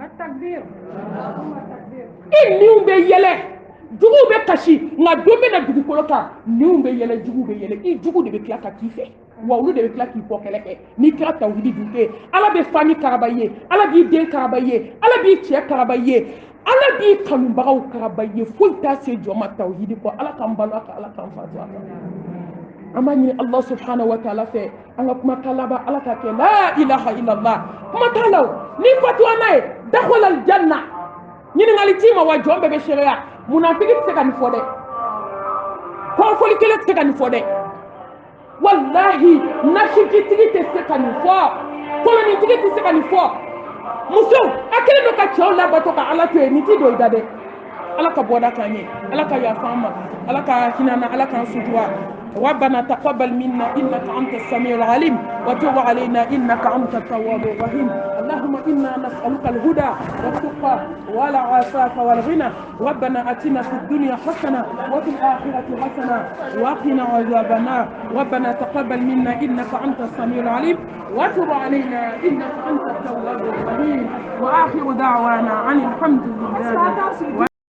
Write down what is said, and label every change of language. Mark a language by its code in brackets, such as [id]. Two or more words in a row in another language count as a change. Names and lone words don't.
[bm] i niw bɛ yɛlɛ juguw bɛ kasi nka don bɛ na dugukolo kan niw bɛ yɛlɛ juguw bɛ yɛlɛ i jugu de bɛ tila ka k'i fɛ wa olu de bɛ tila k'i kɔ kɛlɛ kɛ n'i kɛra tawhidi dunke ala bɛ famille karaba i ye ala b'i den karaba i ye ala b'i cɛ karaba i ye ala b'i kanubagaw karaba i ye foyi t'a se jɔ ma tawhidi kɔ ala k'an balo a kan ala k'an fatu a kan an b'a ɲini [ar] الله سبحانه وتعالى [bm] fɛ an ka kumakan laban ala ka kɛ [ar] لا إله إلا الله [bm] kuma t'a la o n'i fatuwa n'a ye [ar] دخل الجنة [bm] ɲininkali t'i ma wa jɔn bɛɛ bɛ seereya munafiki tɛ se ka nin fɔ dɛ kɔrɔfɔli kelen tɛ se ka nin fɔ dɛ wallahi nasijitigi tɛ se ka nin fɔ kolonitigi tɛ se ka nin fɔ musow a kɛlen don ka cɛw labato ka ala to yen nin t'i don i da dɛ ala ka bɔda k'an ye ala ka yafa an ma ala ka hinɛ an na ala k'an sutura [ar] ربنا تقبل منا إنك أنت السميع العليم وتب علينا إنك أنت التواب الرحيم اللهم إنا نسألك الهدى والتقى والعفاف والغنى ربنا أتنا في الدنيا حسنة وفي الآخرة حسنة وقنا عذاب النار ربنا تقبل منا إنك أنت السميع العليم وتب علينا إنك أنت التواب الرحيم وآخر دعوانا عن الحمد لله